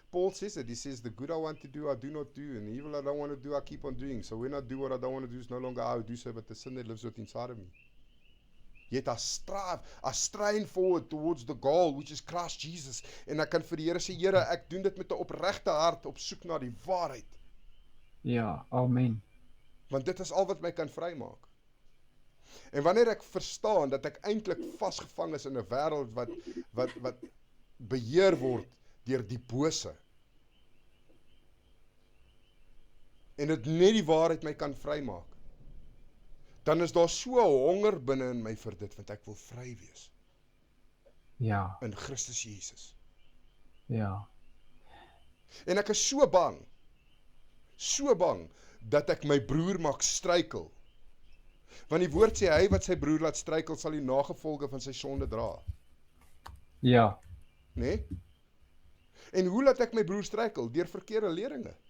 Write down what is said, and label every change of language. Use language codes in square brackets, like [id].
[en] Paul says it. He says the good I want to do I do not do, and the evil I don't want to do I keep on doing. So when I do what I don't want to do, is no longer I who do so, but the sin that lives within inside of me. Yet I strain forward towards the goal, which is Christ Jesus. [af] En ek kan vir die Here sê, Here, ek doen dit met 'n opregte hart op soek na die waarheid. Ja, amen. Want dit is al wat my kan vrymaak. En wanneer ek verstaan dat ek eintlik vasgevang is in 'n wêreld wat beheer word deur die bose, en dit net die waarheid my kan vrymaak, dan is daar so 'n honger binne in my vir dit, want ek wil vry wees Ja, in Christus Jesus. ja. En ek is so bang dat ek my broer maak struikel. Want die woord sê, hy wat sy broer laat struikel, sal die nagevolge van sy sonde dra. Ja, Nee? En hoe laat ek my broer struikel? Deur verkeerde leringe.